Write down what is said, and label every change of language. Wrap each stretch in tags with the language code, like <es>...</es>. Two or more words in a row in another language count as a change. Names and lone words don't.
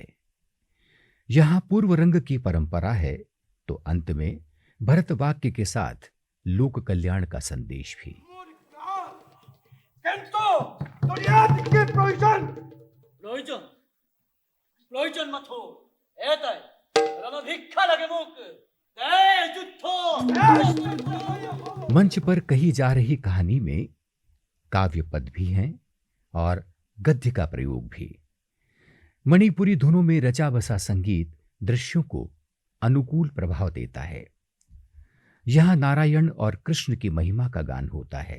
<hi>यहां पूर्व रंग की परंपरा है तो अंत में भरत वाक्य के साथ लोक कल्याण का संदेश भी।</hi> <as>মোৰ গাত প্ৰয়োজন? প্ৰয়োজন প্ৰয়োজন মাথো এটাই ৰণভিক্ষা লাগে মোক দে যুদ্ধ</as> <hi>मंच पर कही जा रही कहानी में काव्य पद भी हैं और गद्य का प्रयोग भी। मणिपुरी धुनों में रचा बसा संगीत दृश्यों को अनुकूल प्रभाव देता है। यहां नारायण और कृष्ण की महिमा का गान होता है।</hi>